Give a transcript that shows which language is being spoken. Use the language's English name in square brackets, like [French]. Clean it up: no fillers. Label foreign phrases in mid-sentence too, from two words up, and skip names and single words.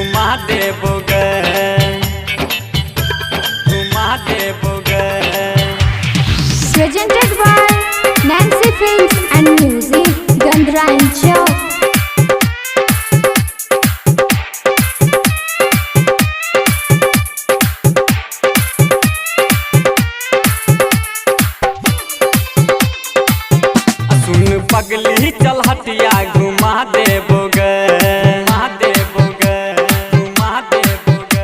[Maithili] देबोगे घुमा देबोगे। [English] Presented by Nancy Films and Music, Gandhra and Chowk. [Maithili] सुन पगली चल हटिया घुमा देबोगे घुमा देबोगे घुमा देबोगे।